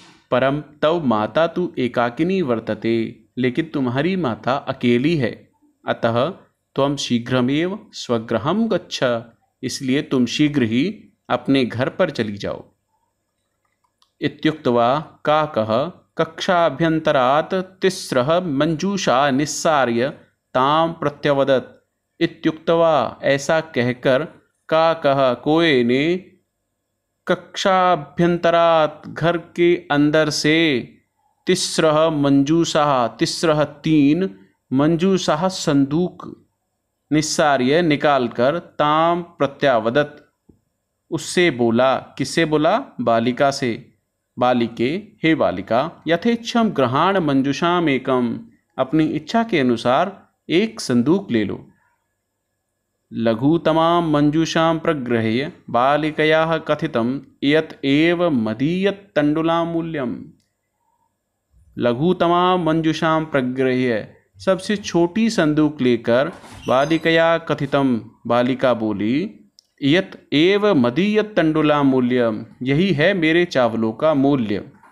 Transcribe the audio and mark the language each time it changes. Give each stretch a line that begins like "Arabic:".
Sanskrit: परम तव माता तु एकाकिनी वर्तते,
Hindi: लेकिन तुम्हारी माता अकेली है।
Sanskrit: अतः त्वं शीघ्रमेव स्वगृहं गच्छ,
Hindi: इसलिए तुम शीघ्र ही अपने घर पर चली जाओ।
Sanskrit: इत्युक्त्वा काकः कक्षाभ्यन्तरात् तिस्रः मंजूषा निस्सार्य तां प्रत्यवदत्। इत्युक्त्वा,
Hindi: ऐसा कहकर
Sanskrit: काकः,
Hindi: कोए ने,
Sanskrit: कक्षाभ्यन्तरात्,
Hindi: घर के अंदर से,
Sanskrit: तिस्रः मंजूषा, तिस्रः
Hindi: तीन, मंजूषा संदूक,
Sanskrit: निस्सार्य
Hindi: निकालकर,
Sanskrit: ताम प्रत्यावदत,
Hindi: उससे बोला। किससे बोला? बालिका से।
Sanskrit: बालिके,
Hindi: हे बालिका,
Sanskrit: यथेच्छम ग्रहाण मंजूषाम एकम,
Hindi: अपनी इच्छा के अनुसार एक संदूक ले लो।
Sanskrit: लघुतमां मञ्जूषां प्रगृह्य बालिकयाः कथितं यत् एव मदीयत्तण्डुलामूल्यम्। लघुतमां मञ्जूषां प्रगृह्य,
Hindi: सबसे छोटी संदूक लेकर
Sanskrit: बालिकया कथितम,
Hindi: बालिका बोली,
Sanskrit: यत् एव मदीयत्तण्डुलामूल्यम्,
Hindi: यही है मेरे चावलों का मूल्य।